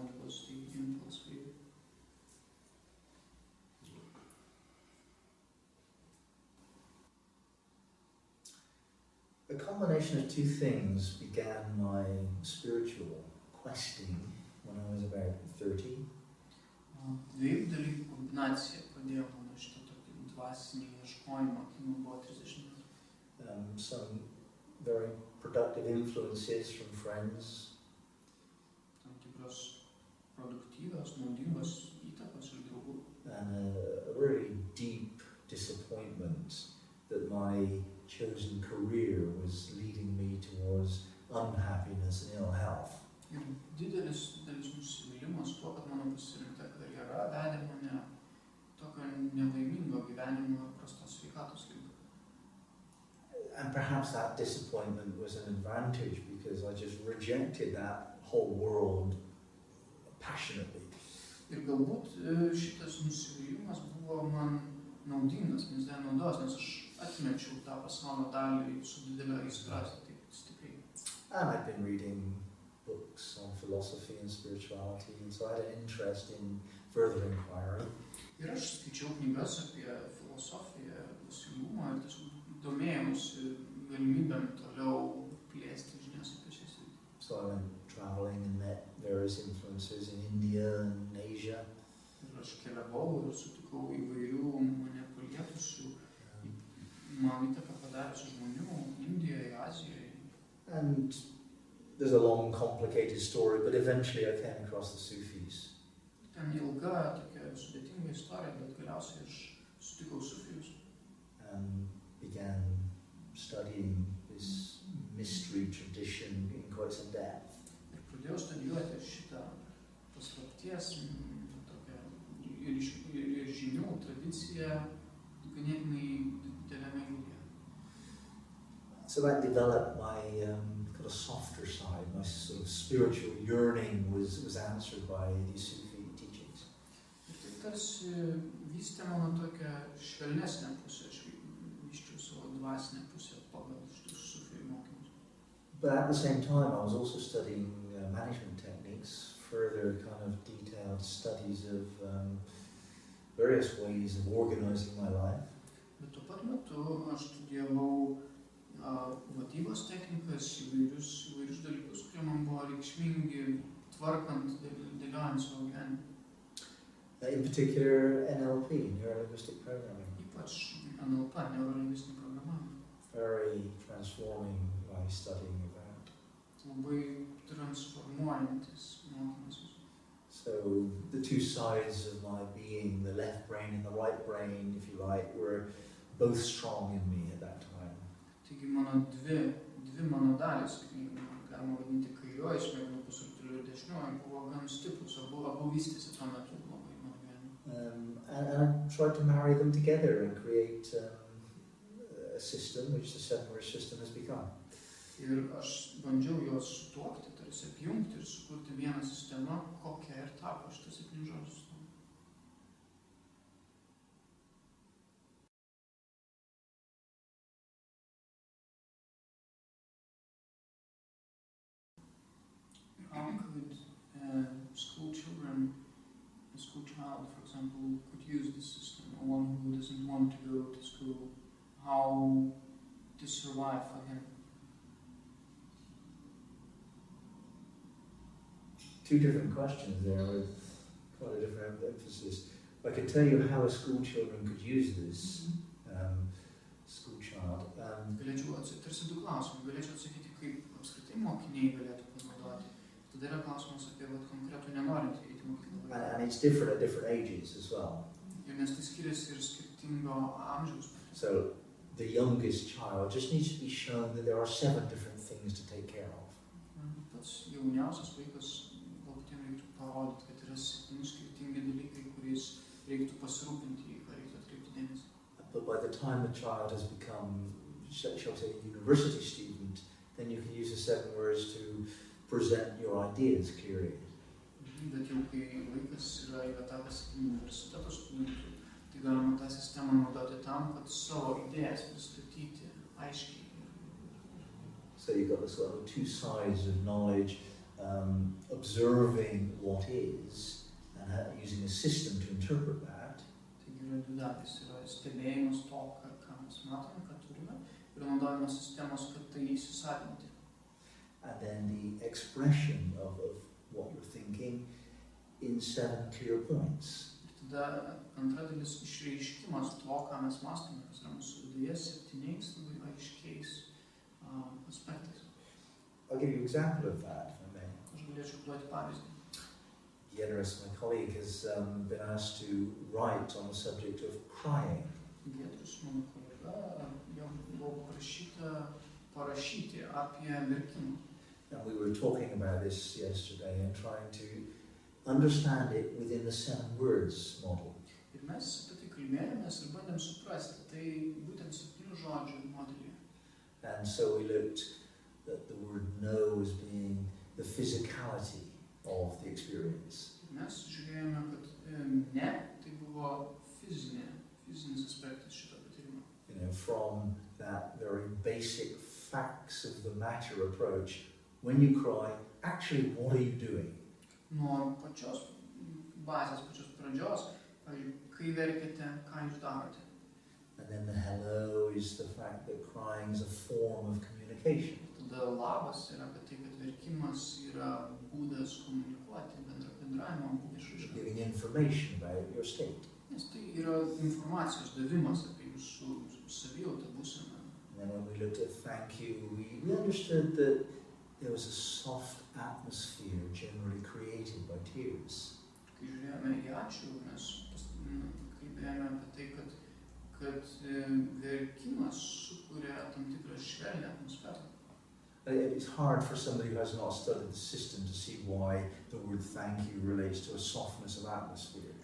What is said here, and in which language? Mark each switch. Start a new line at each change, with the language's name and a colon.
English: What was the impulse for you? A combination of 2 things began my spiritual questing when I was about 30.
Lithuanian: Dviejų dalykų kombinacija padėjo mano šitą tokį dvasinį ieškojimą, kai man buvo 30 metų.
English: Some very productive influences from friends.
Lithuanian: Tam tikros produktyvios, naudingos įtakos iš draugų.
English: And a really deep disappointment that my chosen career was leading me towards unhappiness and ill health.
Lithuanian: Ir didelis nusivylimas tuo, kad mano pasirinkta karjera vedė mane tokio nelaimingo gyvenimo ir prastos sveikatos link.
English: And perhaps that disappointment was an advantage because I just rejected that whole world passionately.
Lithuanian: Ir galbūt šitas nusivylimas buvo man naudingas, nes dėl naudos, nes aš atmečiau tą pasaulio dalį su didelio aistra, taip stipriai.
English: And I'd been reading books on philosophy and spirituality, and so I had an interest in further inquiry.
Lithuanian: Ir aš skaičiau knygas apie filosofiją, dvasingumą ir tiesiog domėjausi galimybėm toliau plėsti žinias apie šią sritį.
English: So I went traveling and met various influences in India and Asia.
Lithuanian: Ir aš keliavau ir sutikau įvairių mane palietusių, man įtaką padariusių žmonių Indijoje, Azijoje.
English: And there's a long, complicated story, but eventually I came across the Sufis.
Lithuanian: Ten ilga, tokia sudėtinga istorija, bet galiausiai aš sutikau sufijus.
English: And began studying this mystery tradition in quite some depth.
Lithuanian: Ir pradėjau studijuoti šitą paslapties, tokią ir žinių tradiciją ganėtinai dideliame lygyje.
English: So that developed my kind of softer side, my sort of spiritual yearning was answered by these Sufi teachings.
Lithuanian: Ir tai tarsi vystė mano tokią švelnesnę pusę, aš vyščiau savo dvasinę pusę pagal šitus Sufi mokymus.
English: But at the same time, I was also studying management techniques, further kind of detailed studies of various ways of organizing my life.
Lithuanian: Bet tuo pat metu aš studijavau vadybos technikas, įvairius dalykus, kurie man buvo reikšmingi tvarkant, dėliojant savo gyvenimą.
English: In particular, NLP, neuro-linguistic programming.
Lithuanian: Ypač NLP, neurolingvistinį programavimą.
English: Very transforming by studying about.
Lithuanian: Labai transformuojantis mokymas.
English: So the two sides of my being, the left brain and the right brain, if you like, were both strong in me at that time.
Lithuanian: Taigi mano dvi mano dalis, galima vadinti kairioji smegenų pusrutuliu ir dešinioji, buvo gan stiprus, abu vystėsi tuo metu labai mano gyvenime.
English: And I tried to marry them together and create a system which the seven-word system has become.
Lithuanian: Ir aš bandžiau juos sutuokti, tarsi apjungti ir sukurti vieną sistemą, kokią ir tapo šitas 7 žodžių sistema.
English: How could school children, a school child, for example, could use this system, or one who doesn't want to go to school, how to survive for him? Two different questions there with quite a different emphasis. I can tell you how a school children could use this, school child.
Lithuanian: Galėčiau tarsi 2 klausimai. Galėčiau atsakyti, kaip apskritai mokiniai galėtų panaudoti. Tada yra klausimas apie konkretų nenorintį eiti mokyklą.
English: And it's different at different ages as well.
Lithuanian: Ir nes tai skiriasi ir skirtingo amžiaus.
English: So the youngest child just needs to be shown that there are 7 different things to take care of.
Lithuanian: Pats jauniausias vaikas galbūt jam reiktų parodyti, kad yra 7 skirtingi dalykai, kuriais reiktų pasirūpinti, ką reiktų atkreipti dėmesį.
English: But by the time the child has become, shall we say, a university student, then you can use the 7 words to present your ideas clearly.
Lithuanian: Bet jau kai vaikas yra įvetavęs universiteto studentų, tai galima tą sistemą naudoti tam, kad savo idėjas pristatyti aiškiai.
English: So you've got the sort of 2 sides of knowledge, observing what is, and using a system to interpret that.
Lithuanian: Taigi yra 2 dalys. Yra stebėjimas to, ką mes matome, ką turime, ir naudojimas sistemos, kad tai įsisavinti.
English: And then the expression of what you're thinking in 7 clear points.
Lithuanian: Ir tada antra dalis išreiškimas to, ką mes mąstome, kas yra mūsų viduje 7 labai aiškiais aspektais.
English: I'll give you an example of that, if I may.
Lithuanian: Aš galėčiau duoti pavyzdį.
English: Giedrius, my colleague, has been asked to write on the subject of crying.
Lithuanian: Giedrius, mano kolega, jau buvo prašyta parašyti apie verkimą.
English: And we were talking about this yesterday and trying to understand it within the 7 words model.
Lithuanian: Ir mes apie tai kalbėjomės ir bandėm suprasti, tai būtent 7 žodžių modelį.
English: And so we looked at the word know as being the physicality of the experience.
Lithuanian: Ir mes žiūrėjome, kad ne, tai buvo fizinis aspektas šito patyrimo.
English: You know, from that very basic facts of the matter approach, when you cry, actually what are you doing?
Lithuanian: Nuo pačios bazės, pačios pradžios, kai verkiate, ką jūs darote.
English: And then the hello is the fact that crying is a form of communication.
Lithuanian: Tada labas yra apie tai, kad verkimas yra būdas komunikuoti, bendravimo išraiška.
English: Giving information about your state.
Lithuanian: Nes tai yra informacijos davimas apie jūsų savijautą būseną.
English: And then when we looked at thank you, we understood that there was a soft atmosphere generally created by tears.
Lithuanian: Kai žiūrėjome į ačiū, mes kalbėjome apie tai, kad verkimas sukuria tam tikrą švelnią atmosferą.
English: It's hard for somebody who has not studied the system to see why the word thank you relates to a softness of atmosphere.